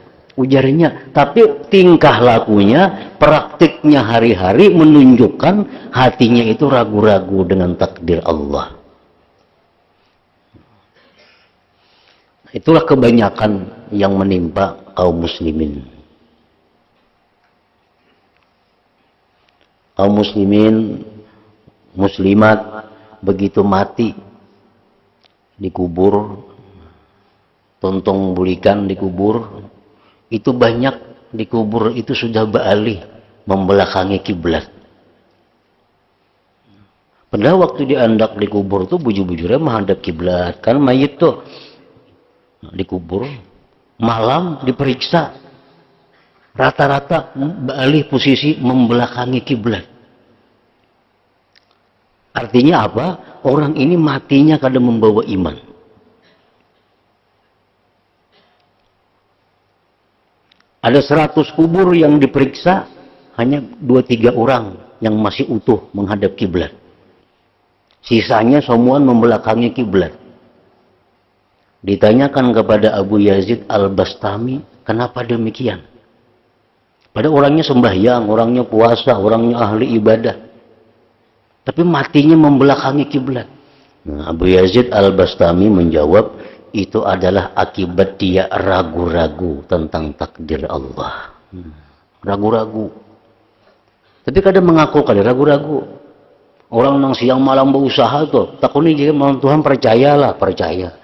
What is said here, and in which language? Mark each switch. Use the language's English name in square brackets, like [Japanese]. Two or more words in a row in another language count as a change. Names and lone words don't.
[Indonesian] Ujarnya, tapi tingkah lakunya, praktiknya hari-hari menunjukkan hatinya itu ragu-ragu dengan takdir Allah. Itulah kebanyakan yang menimpa kaum muslimin. Kaum muslimin, muslimat, begitu mati, dikubur, [Banjar] tontong bulikan [Indonesian] dikubur, itu banyak dikubur itu sudah beralih membelakangi kiblat. Padahal waktu diandak dikubur tuh bujur-bujurnya menghadap kiblat, kan mayit tuh dikubur malam diperiksa rata-rata beralih posisi membelakangi kiblat. Artinya apa? Orang ini matinya kadang membawa iman. Ada 100 kubur yang diperiksa, hanya 2-3 orang yang masih utuh menghadap kiblat. Sisanya semua membelakangi kiblat. Ditanyakan kepada Abu Yazid Al-Bastami, kenapa demikian? Pada orangnya sembahyang, orangnya puasa, orangnya ahli ibadah. Tapi matinya membelakangi kiblat. Nah, Abu Yazid Al-Bastami menjawab, itu adalah akibat dia ragu-ragu tentang takdir Allah. Ragu-ragu. Tapi kadang mengaku kadang ragu-ragu. Orang nang siang malam berusaha tuh, takuni jika malam Tuhan percayalah, percaya.